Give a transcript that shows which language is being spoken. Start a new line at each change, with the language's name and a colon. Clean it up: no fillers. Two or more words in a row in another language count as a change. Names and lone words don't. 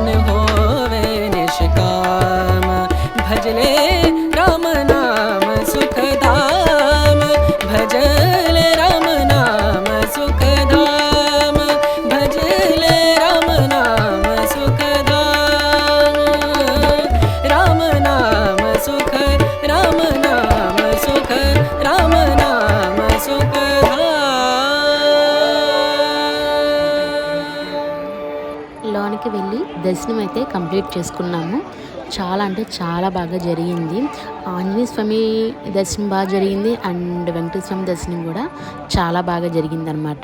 Hindi: होवे निष्काम, भजले राम नाम सुख धाम, भजले राम नाम सुख धाम, भजले राम नाम सुख धाम, राम नाम सुख, राम नाम सुख, राम नाम सुख धाम।
Telugu: లోనికి వెళ్ళి దర్శనం అయితే కంప్లీట్ చేసుకున్నాము. చాలా అంటే చాలా బాగా జరిగింది. ఆంజనేయ స్వామి దర్శనం బాగా జరిగింది అండ్ వెంకటేశ్వర స్వామి దర్శనం కూడా చాలా బాగా జరిగిందనమాట.